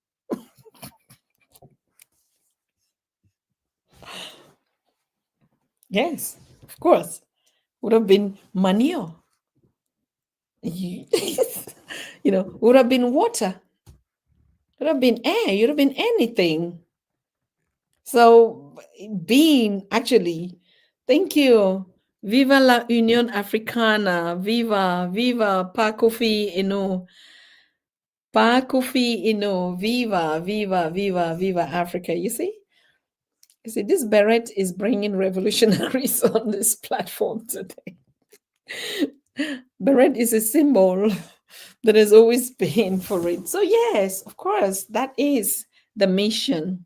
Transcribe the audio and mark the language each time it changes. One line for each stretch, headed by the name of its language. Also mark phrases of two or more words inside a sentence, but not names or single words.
English: Yes, of course. Would have been manure. You, would have been water, would have been air, you'd have been anything. So, being actually, thank you.
Spanish: Viva la Unión Africana. Viva, viva, pa Kofi Inu. Pa Kofi Inu. Viva, viva, viva, viva Africa.
English: You see, this beret is bringing revolutionaries on this platform today. Beret is a symbol that has always been for it. So, yes, of course, that is the mission.